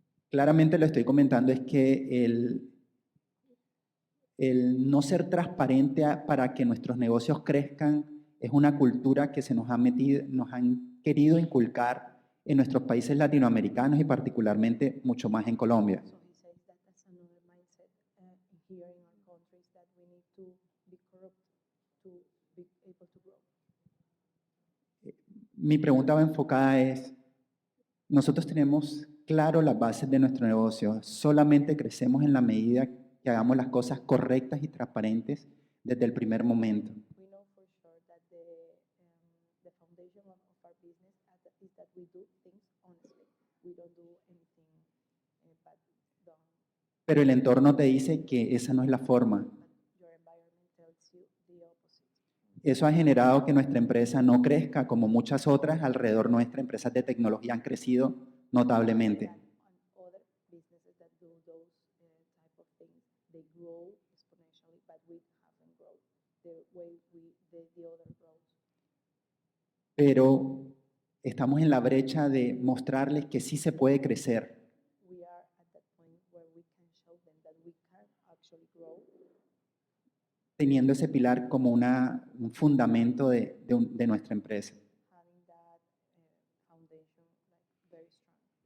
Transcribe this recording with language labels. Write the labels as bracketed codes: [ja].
[es] Claramente lo estoy comentando es que el no ser transparente para que nuestros negocios crezcan es una cultura que se nos ha metido, nos han querido inculcar en nuestros países latinoamericanos y particularmente mucho más en Colombia. [en] So he says that that's another mindset here in our countries that we need to be corrupt to be able to grow. [es] Mi pregunta va enfocada es, nosotros tenemos claro las bases de nuestro negocio, solamente crecemos en la medida que hagamos las cosas correctas y transparentes desde el primer momento. [en] We know for sure that the foundation of our business is that we do things honestly. We don't do anything bad done. [es] Pero el entorno te dice que esa no es la forma. [en] But your environment tells you the opposite. [es] Eso ha generado que nuestra empresa no crezca como muchas otras alrededor nuestra, empresas de tecnología han crecido notablemente. [en] And other businesses that do those type of things, they grow exponentially, but we haven't grown the way the other grows. [es] Pero estamos en la brecha de mostrarles que sí se puede crecer. [en] We are at that point where we can show them that we can actually grow, [es] Teniendo ese pilar como un fundamento de nuestra empresa. [en] having that foundation like very strong.